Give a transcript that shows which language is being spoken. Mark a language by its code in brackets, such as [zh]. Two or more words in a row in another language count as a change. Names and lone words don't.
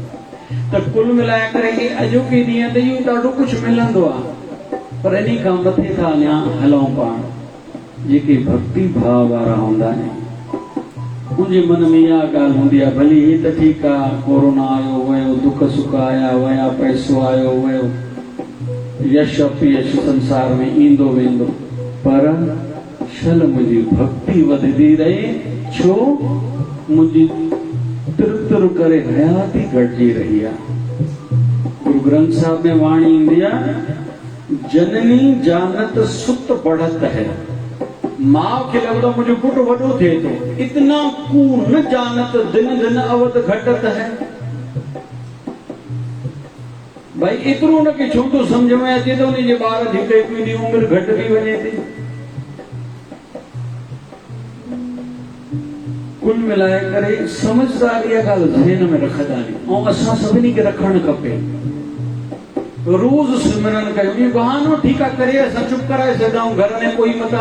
[sd] त कुल मिलाए करे अॼोके ॾींहं ते इहो ॾाढो कुझु मिलंदो आहे, पर इन खां मथे था अञा हलूं पाण जेके भक्ति भाव वारा हूंदा आहिनि। मुंहिंजे मन में इहा ॻाल्हि हूंदी आहे, भली ही त ठीकु आहे, कोरोना आयो वियो, दुख सुख आया विया, पैसो आयो वियो, यश अपयश संसार में ईंदो वेंदो, पर छल मुंहिंजी भक्ति वधंदी रहे। छो? मुंहिंजी तिर तिर करे हयाती घटिजी रही आहे। गुरु ग्रंथ साहिब में वाणी ईंदी आहे, [hi] जननी जानत सुत बढ़त है। [sd] मां खे लॻंदो मुंहिंजो पुटु वॾो थिए थो, [hi] इतना कू न जानत दिन दिन अवध घटत है। [sd] भाई एतिरो हुनखे छो थो सम्झ में अचे थो उनजे ॿार जी हिकु ॾींहुं उमिरि घटिजी वञे थी। कुल मिलाए करे समझदारी इहा ॻाल्हि ज़हन में रखंदा आहियूं, ऐं असां सभिनी खे रखणु खपे। रोज़ सिमरन कयो, इहो बहानो ठीकु आहे करे असां चुप कराए सघूं, घर में कोई मता।